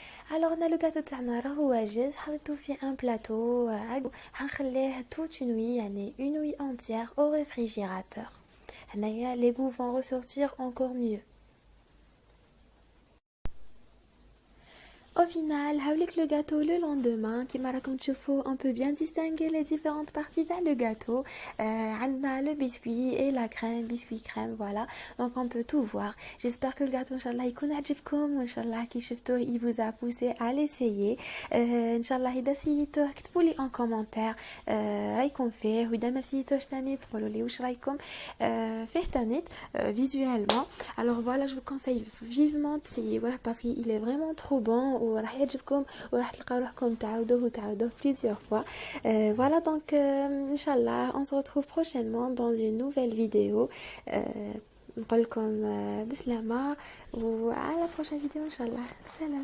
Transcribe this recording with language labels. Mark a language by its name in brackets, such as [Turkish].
[Arabic] alors هنا لو غاتو تاعنا راهو واجد حطيتو في ان بلاطو حنخليه [French] toute une nuit [Arabic] يعني [French] une nuit entière au réfrigérateur. [Arabic] هنايا [French] les goûts vont ressortir encore mieux. Au final, avec le gâteau le lendemain, qui m'a raconté on peut bien distinguer les différentes parties dans le gâteau. On a le biscuit et la crème, biscuit crème, voilà. Donc on peut tout voir. J'espère que le gâteau, Inch'Allah, Inch'Allah, il vous a poussé à l'essayer. [Arabic] Inch'Allah, إذا سيتوه اكتبوا لي [French] en commentaire [Arabic] رايكم فيه، وإذا ما سيتوش تاني تقولوا لي واش رايكم فيه تاني [French] visuellement. Alors voilà, je vous conseille vivement d'essayer parce qu'il est vraiment trop bon [Arabic] وراح يعجبكم وراح تلقاو روحكم تعاودوه [French] plusieurs fois. Voilà donc Inch'Allah, on se retrouve prochainement dans une nouvelle vidéo. [Arabic] نقول لكم بسلامة وعلى [French] la prochaine vidéo [Arabic] Inch'Allah. Salam.